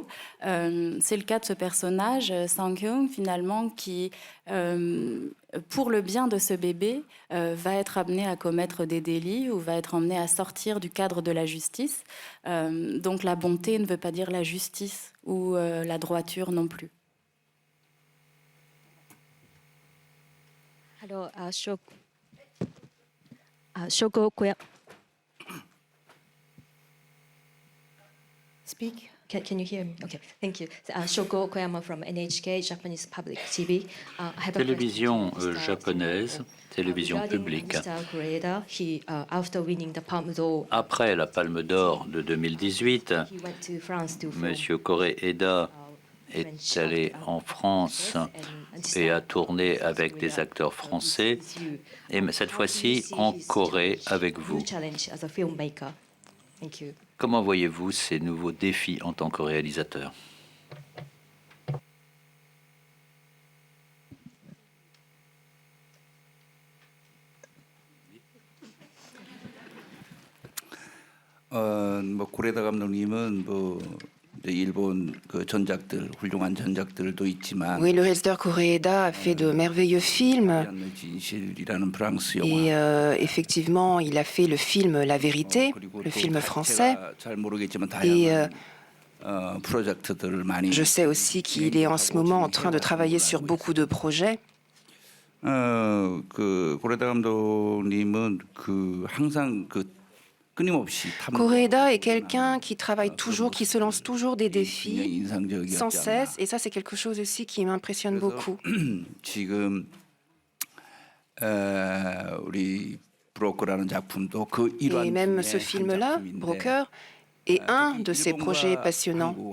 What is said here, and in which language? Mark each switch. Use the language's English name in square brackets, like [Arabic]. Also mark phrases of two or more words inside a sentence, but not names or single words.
[French] C'est le cas de ce personnage, Sang-hyun, finalement, qui, pour le bien de ce bébé, va être amené à commettre des délits ou va être amené à sortir du cadre de la justice. Donc la bonté ne veut pas dire la justice ou la droiture non plus. Alors, Shoko Koya. [English] Speak. Can you hear me? Okay, thank you. Shoko Koyama from NHK, Japanese Public TV. [French] Télévision japonaise, télévision publique. Après la Palme d'Or de 2018, M. Koreeda est allé en France et a tourné avec des acteurs français, et cette fois-ci en Corée avec vous. Comment voyez-vous ces nouveaux défis en tant que réalisateur? [Korean] 고레다 감독님은 일본 전작들 훌륭한 전작들도 있지만 [French] Oui, le réalisateur Koreeda a fait de merveilleux films. Et effectivement, il a fait le film La Vérité, le film français. Et je sais aussi qu'il est en ce moment en train de travailler sur beaucoup de projets. [Korean] 고레다 감독님은 항상 [French] Koreeda est quelqu'un qui travaille toujours, qui se lance toujours des défis sans cesse, et ça c'est quelque chose aussi qui m'impressionne beaucoup. Et même ce film-là, Broker, est un de ces projets passionnants.